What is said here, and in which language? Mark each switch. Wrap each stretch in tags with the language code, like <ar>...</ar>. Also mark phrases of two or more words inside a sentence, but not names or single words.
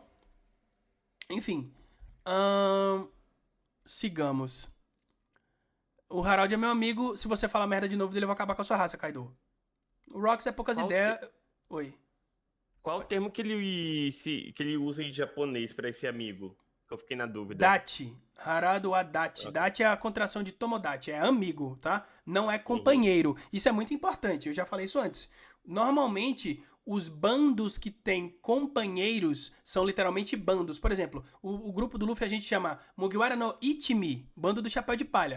<pt>Enfim. Sigamos. O Harald é meu amigo. Se você falar merda de novo dele, eu vou acabar com a sua raça, Kaido. O Rox é poucas ideias. Oi. Qual o termo que ele usa em japonês pra esse amigo? Que eu fiquei na dúvida. Dachi. Harado Adachi. Dachi é a contração de Tomodachi. É amigo, tá? Não é companheiro. Isso é muito importante. Eu já falei isso antes. Normalmente, os bandos que têm companheiros são literalmente bandos. Por exemplo, o grupo do Luffy a gente chama Mugiwara no Ichimi, bando do chapéu de palha.</pt>